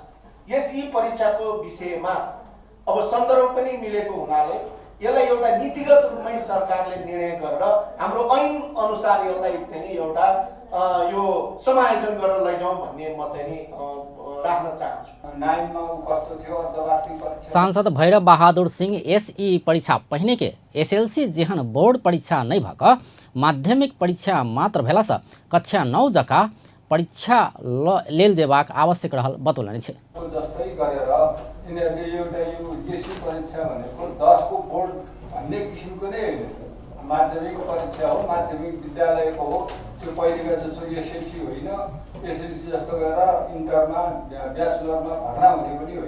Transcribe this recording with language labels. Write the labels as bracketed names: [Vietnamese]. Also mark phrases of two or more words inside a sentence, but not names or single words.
[Nepali] SEE परीक्षाको विषयमा अब सन्दर्भ पनि मिलेको हुनाले यसलाई एउटा नीतिगत रूपमै सरकारले निर्णय गरेर हाम्रो ऐन अनुसार यसलाई चाहिँ नि एउटा यो समायोजन गरेर लैजाउँ भन्ने म चाहिँ नि राख्न चाहन्छु। [Maithili] सांसद भैरव बहादुर सिंह SEE परीक्षा पहिने के SLC जेहन बोर्ड परीक्षा नहीं भऽ माध्यमिक परीक्षा मात्र भेला से कक्षा 9 जका परीक्षा लेल जेबाक आवश्यक रहल बतौलनि छै। [Nepali] जस्तै गरेर यिनीहरूले एउटा यो SEE परीक्षा भनेको 10 को बोर्ड भन्ने किसिमको नै होइन, माध्यमिक परीक्षा हो, माध्यमिक विद्यालयको हो। त्यो पहिलेका जस्तो SLC होइन, SLC जस्तो गरेर इन्टरमा ब्याचलरमा भर्ना हुने पनि होइन।